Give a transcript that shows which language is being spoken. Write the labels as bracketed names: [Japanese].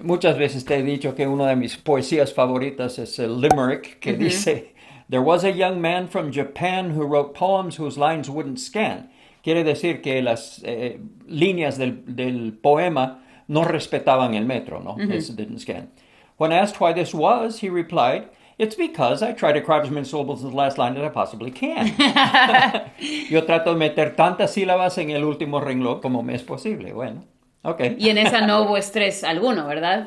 [Spanish] Muchas veces te he dicho que una de mis poesías favoritas es el limerick, que dice, [English] "There was a young man from Japan who wrote poems whose lines wouldn't scan." [Spanish] Quiere decir que las líneas del poema no respetaban el metro, ¿no? [English] It didn't scan. When asked why this was, he replied, "It's because I try to crowd as many syllables in the last line as I possibly can." [Spanish] Yo trato de meter tantas sílabas en el último renglón como me es posible. Bueno, ok. Y en esa no hubo estrés alguno, ¿verdad?